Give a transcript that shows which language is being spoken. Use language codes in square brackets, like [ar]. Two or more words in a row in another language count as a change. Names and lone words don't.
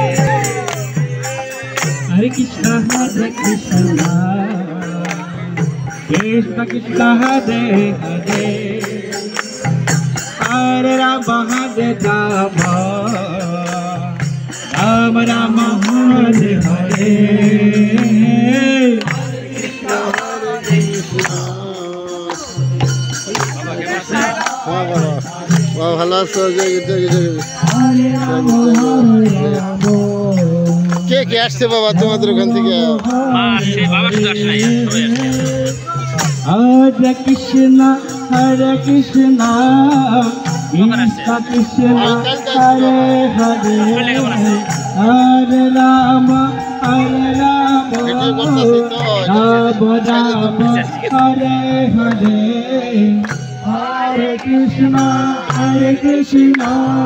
[sa] हरे कृष्ण हरे कृष्ण कृष्ण कृष्ण हरे हरे हरे राम हरे राम राम राम हरे हरे हरे कृष्ण हरे कृष्ण [bn] Wow, ভালো আছো কে কে আসছে বাবা তোমাদের ওখান থেকে [sa] हरे कृष्ण हरे कृष्ण कृष्ण कृष्ण हरे हरे हरे राम हरे राम राम राम हरे हरे हरे कृष्ण कृष्ण